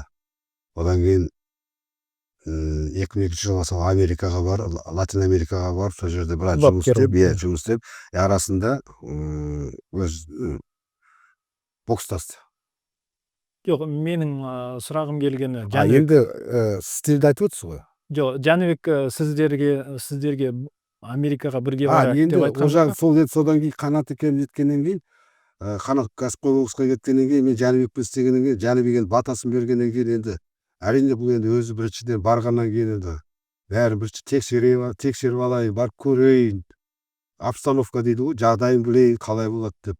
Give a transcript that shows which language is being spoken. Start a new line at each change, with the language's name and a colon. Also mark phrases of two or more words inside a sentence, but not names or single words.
Kazakh: Одан кейін 2002 жылға сол Америкаға бар, Латин Америкаға барып, сол жерде біраз жұмыс істеп, арасында өз бокстасты. Жоқ, менің сұрағым келгені, енді стильді айтып отырсыз ғой.
Kyrgyz: Жоқ, Жәнібек сіздерге Америкага бирге барайык деп
Kazakh: Енді айткан ол жағы
Kyrgyz: жокпу?
Kazakh: сол содан кейін қанат екеуміз жеткеннен кейін қанат кәсіпқой боксқа кеткеннен кейін мен Жәнібекпен істегеннен кейін Жәнібек енді батасын бергеннен кейін енді әрине бұл енді өзі біріншіден барғаннан кейін енді бәрін бірінші тексеріп алайын, барып көрейін, обстановка дейді ғой, жағдайын білейін, қалай болады деп.